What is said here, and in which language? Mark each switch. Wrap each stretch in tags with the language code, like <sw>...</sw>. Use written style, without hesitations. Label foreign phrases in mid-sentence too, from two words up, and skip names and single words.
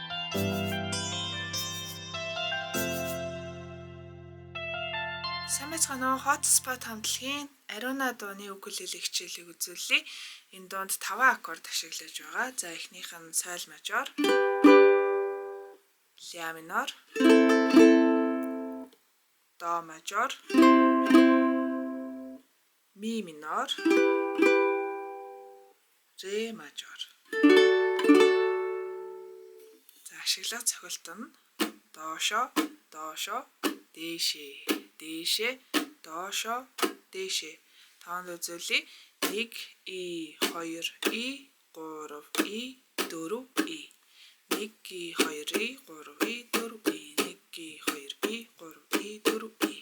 <mn>Сайн байцгаана уу? Hotspot хамтлагийн Aruana дууны укулеле хичээлийг үзүүлье. Энэ дуунд 5 аккорд ашиглаж байгаа. За эхнийх нь соль мажор, ля минор, до мажор, ми минор, ре мажор. За ашиглах цохилт нь доошо, доошо, дээшээ, дээшээ, доошо, дээшээ. Тоонд үзүүлье. 1 и 2 и 3 и 4 и 1 и 2 и 3 и 4 и 1 и 2 и 3 и 4 и.</mn>